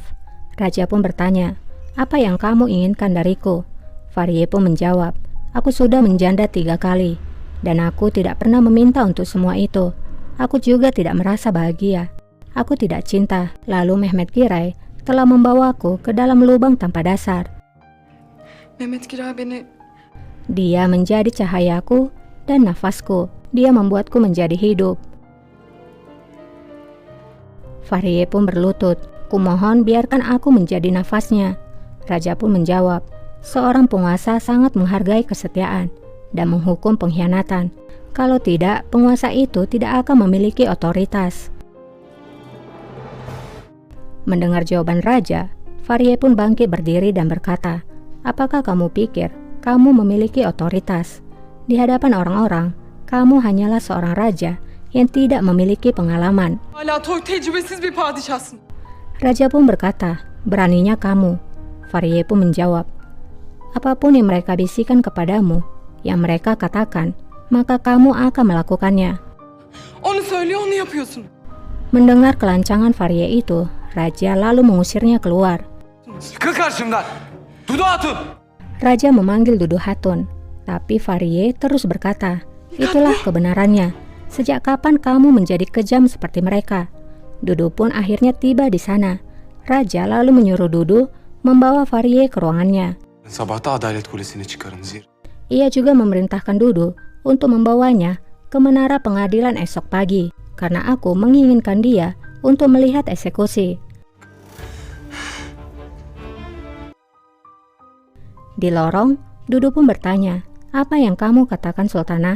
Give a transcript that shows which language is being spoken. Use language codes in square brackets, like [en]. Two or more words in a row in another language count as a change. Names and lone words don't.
[id] Raja pun bertanya, "Apa yang kamu inginkan dariku?" Fahriye pun menjawab, "Aku sudah menjanda 3 kali, dan aku tidak pernah meminta untuk semua itu. Aku juga tidak merasa bahagia. Aku tidak cinta. Lalu Mehmet Giray telah membawaku ke dalam lubang tanpa dasar. [tr] Mehmet Giray beni... [id] Dia menjadi cahayaku dan nafasku. Dia membuatku menjadi hidup." Fahriye pun berlutut, "Kumohon biarkan aku menjadi nafasnya." Raja pun menjawab, "Seorang penguasa sangat menghargai kesetiaan dan menghukum pengkhianatan. Kalau tidak, penguasa itu tidak akan memiliki otoritas." Mendengar jawaban raja, Fahriye pun bangkit berdiri dan berkata, "Apakah kamu pikir kamu memiliki otoritas? Di hadapan orang-orang, kamu hanyalah seorang raja yang tidak memiliki pengalaman." [tr] Hala tecrübesiz bir padişahsın. [id] Raja pun berkata, "Beraninya kamu." Fahriye pun menjawab, "Apapun yang mereka bisikan kepadamu, yang mereka katakan, maka kamu akan melakukannya." [tr] Onu söylüyor, onu yapıyorsun. [id] Mendengar kelancangan Fahriye itu, raja lalu mengusirnya keluar. [tr] Çıkın karşımdan. Dudu Hatun. [id] Raja memanggil Dudu Hatun, tapi Fahriye terus berkata, "Itulah kebenarannya. Sejak kapan kamu menjadi kejam seperti mereka?" Dudu pun akhirnya tiba di sana. Raja lalu menyuruh Dudu membawa Fahriye ke ruangannya. [tr] Sabahta Adalet Kulesi'ne çıkarın zir. [id] Ia juga memerintahkan Dudu untuk membawanya ke menara pengadilan esok pagi, karena aku menginginkan dia untuk melihat eksekusi. Di lorong, Dudu pun bertanya, "Apa yang kamu katakan, Sultanah?